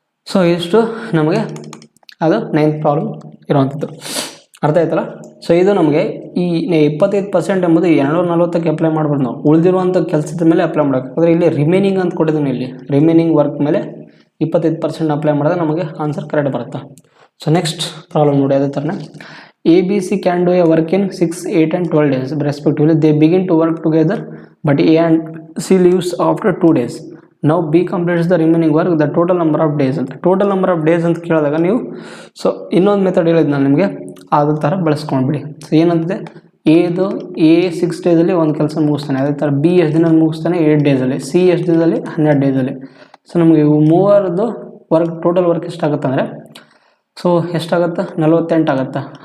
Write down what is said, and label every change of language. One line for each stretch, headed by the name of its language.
Kannada: So ಇಷ್ಟು ನಮಗೆ ಅದು 9th ಪ್ರಾಬ್ಲಮ್ ಇರುವಂಥದ್ದು. ಅರ್ಥ ಆಯ್ತಲ್ಲ. ಸೊ ಇದು ನಮಗೆ ಈ 25% ಎಂಬುದು 240ಕ್ಕೆ ಅಪ್ಲೈ ಮಾಡ್ಬೋದು. ನಾವು ಉಳಿದಿರುವಂಥ ಕೆಲಸದ ಮೇಲೆ ಅಪ್ಲೈ ಮಾಡಬೇಕು. ಅಂದರೆ ಇಲ್ಲಿ ರಿಮೈನಿಂಗ್ ಅಂತ ಕೊಟ್ಟಿದ್ದೀನಿ. ಇಲ್ಲಿ ರಿಮೈನಿಂಗ್ ವರ್ಕ್ ಮೇಲೆ 25% ಅಪ್ಲೈ ಮಾಡಿದ್ರೆ ನಮಗೆ ಆನ್ಸರ್ ಕರೆಕ್ಟ್ ಬರುತ್ತೆ. ಸೊ ನೆಕ್ಸ್ಟ್ ಪ್ರಾಬ್ಲಮ್ ನೋಡಿ ಅದೇ ಥರನೇ.
English: ABC can do a work in 6, 8 and 12 days respectively. They begin to work together but A and C leaves after 2 days. Now B completes the remaining work. The total number of days ಅಂತ. Total number of days
Kannada: ಅಂತ ಕೇಳಿದಾಗ ನೀವು so ಇನ್ನೊಂದು method ಹೇಳಿದ್ದು ನಾನು ನಿಮಗೆ ಅದೇ ಥರ ಬಳಸ್ಕೊಂಡ್ಬಿಡಿ. ಸೊ ಏನಂತಿದೆ ಎ 6 ಡೇಸಲ್ಲಿ ಒಂದು ಕೆಲಸ ಮುಗಿಸ್ತಾನೆ. ಅದೇ ಥರ ಬಿ ಎಷ್ಟು ದಿನ ಮುಗಿಸ್ತಾನೆ 8 ಡೇಸಲ್ಲಿ, ಸಿ ಎಷ್ಟು ದಿನದಲ್ಲಿ 12 ಡೇಸಲ್ಲಿ. ಸೊ ನಮಗೆ ಇವು ಮೂವರದ್ದು ವರ್ಕ್ ಟೋಟಲ್ ವರ್ಕ್ ಎಷ್ಟಾಗುತ್ತೆ ಅಂದರೆ ಸೊ ಎಷ್ಟಾಗುತ್ತೆ 48 ಆಗುತ್ತೆ.